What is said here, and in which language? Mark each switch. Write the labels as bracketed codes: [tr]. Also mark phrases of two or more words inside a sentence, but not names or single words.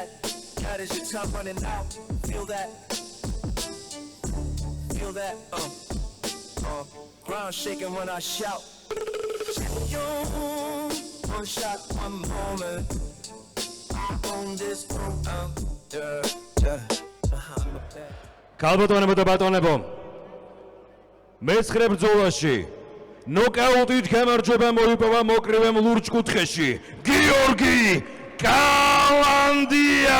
[en] That is your time running out. Feel that? Feel that? Ground shaking when I shout. One shot, one moment. On this [ka] ქალბატონებო და ბატონებო, მეცხრე ბრძოლაში ნოკაუტით გამარჯვება მოიპოვა მოკრივემ ლურჯ კუთხეში გიორგი კალანდია.